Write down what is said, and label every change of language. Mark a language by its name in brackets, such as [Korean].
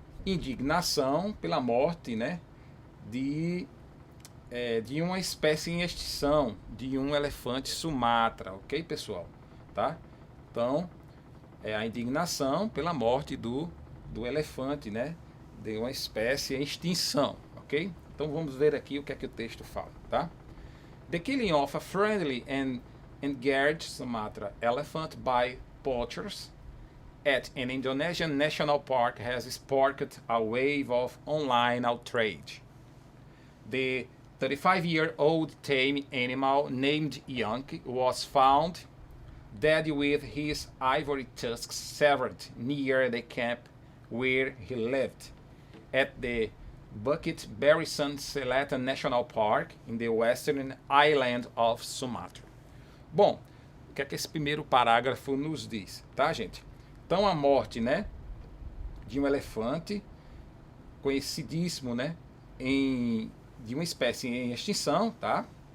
[Portuguese] Indignação pela morte, né, de uma espécie em extinção, de um elefante Sumatra, ok, pessoal? Tá? Então, é a indignação pela morte do elefante, né, de uma espécie em extinção, ok? Então vamos ver aqui o que é que o texto fala, tá? [English] The killing of a friendly and endangered Sumatra elephant by poachers at an Indonesian national park has sparked a wave of online outrage. The 35-year-old tame animal named Yonki was found dead with his ivory tusks severed near the camp where he lived, at the Bukit Barisan Selatan National Park in the western island of Sumatra. [Portuguese] Bom, o que é que esse primeiro parágrafo nos diz, tá, gente? Então a morte, né, de um elefante conhecidíssimo, né, de uma espécie em extinção, tá?